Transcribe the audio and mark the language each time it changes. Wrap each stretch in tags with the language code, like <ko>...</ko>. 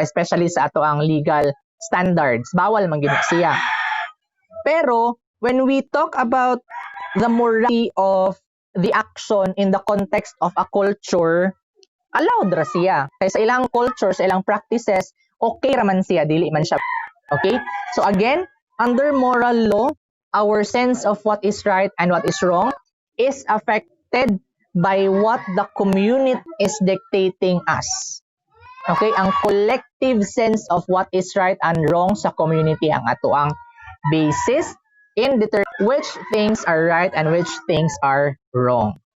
<ceb>Especially sa ato ang legal standards, bawal man gyud siya.</ceb> <en>Pero when we talk about the morality of the action in the context of a culture,</en> <ceb>allowed ra siya. Kaya sa ilang culture, sa ilang practices, okay raman siya, dili man siya.</ceb> <en>Okay? So again, under moral law, our sense of what is right and what is wrong is affected by what the community is dictating us. Okay? Ang collective sense of what is right and wrong sa community</en> <ceb>ang ato ang</ceb> <en>basis in determining which things are right and which things are wrong.</en>